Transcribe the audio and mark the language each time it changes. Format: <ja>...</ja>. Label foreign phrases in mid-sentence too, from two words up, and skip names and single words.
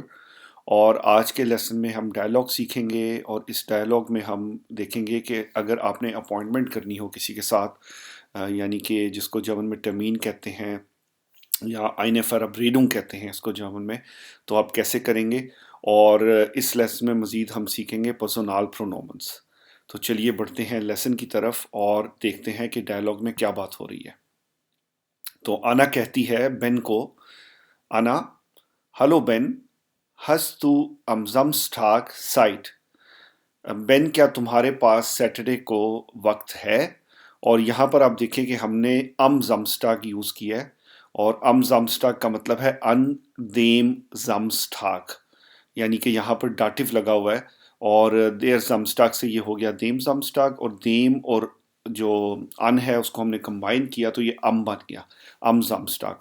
<hi>और आज के लेसन में हम डायलॉग सीखेंगे और इस डायलॉग में हम देखेंगे कि अगर आपने अपॉइंटमेंट करनी हो किसी के साथ, यानी कि जिसको जर्मन में टर्मीन कहते हैं या</hi> <de>eine Verabredung</de> <hi>कहते हैं इसको जर्मन में, तो आप कैसे करेंगे। और इस लेसन में मज़ीद हम सीखेंगे</hi> <de>Personal Pronomen.</de> <hi>तो चलिए बढ़ते हैं लेसन की तरफ और देखते हैं कि डायलॉग में क्या बात हो रही है। तो आना कहती है बेन को, आना, हेलो बेन,</hi> <de>hast du am Samstag Zeit?</de> <hi>बेन, क्या तुम्हारे पास सैटरडे को वक्त है। और यहाँ पर आप देखिए कि हमने</hi> <de>am Samstag</de> <hi>यूज़ किया है। और</hi> <de>am Samstag</de> <hi>का मतलब है</hi> <de>an dem Samstag,</de> <hi>यानी कि यहाँ पर डाटिव लगा हुआ है। और</hi> <de>der Samstag</de> <hi>से ये हो गया</hi> <de>dem Samstag,</de> <hi>और देम और जो अन है उसको हमने कंबाइन किया तो ये अम बन गया,</hi> <de>am Samstag.</de>